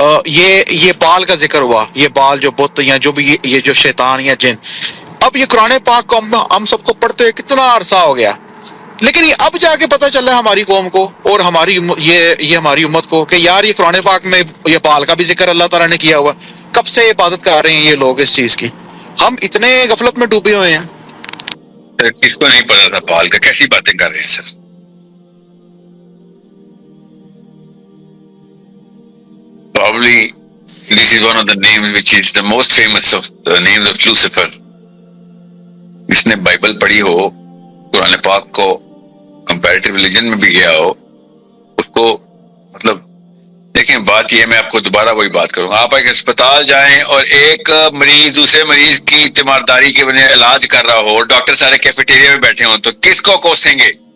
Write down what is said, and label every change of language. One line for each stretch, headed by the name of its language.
Urdu: یہ بال کا ذکر ہوا، یہ بال جو بت یا جو بھی یہ جو شیطان یا جن، اب یہ قرآن پاک کو ہم سب کو پڑھتے کتنا عرصہ ہو گیا، لیکن یہ اب جا کے پتہ چل رہا ہے ہماری قوم کو اور ہماری یہ ہماری امت کو کہ یار یہ قرآن پاک میں یہ بال کا بھی ذکر اللہ تعالیٰ نے کیا ہوا، کب سے عبادت کر رہے ہیں یہ لوگ اس چیز کی، ہم اتنے غفلت میں ڈوبے ہوئے ہیں۔ کس کو نہیں پتا تھا بال کا؟ کیسی باتیں کر رہے ہیں سر؟
English: Probably this is one of the names which is the most famous of the names of Lucifer.
Urdu: جس نے بائبل پڑھی ہو، قرآن پاک کو کمپیریٹیو ریلیجن میں بھی گیا ہو، اس کو مطلب دیکھیں بات یہ ہے، میں آپ کو دوبارہ وہی بات کروں گا، آپ ایک اسپتال جائیں اور ایک مریض دوسرے مریض کی تیمارداری کے بنے علاج کر رہا ہو، ڈاکٹر سارے کیفیٹیریا میں بیٹھے ہوں، تو کس کو کوسیں گے؟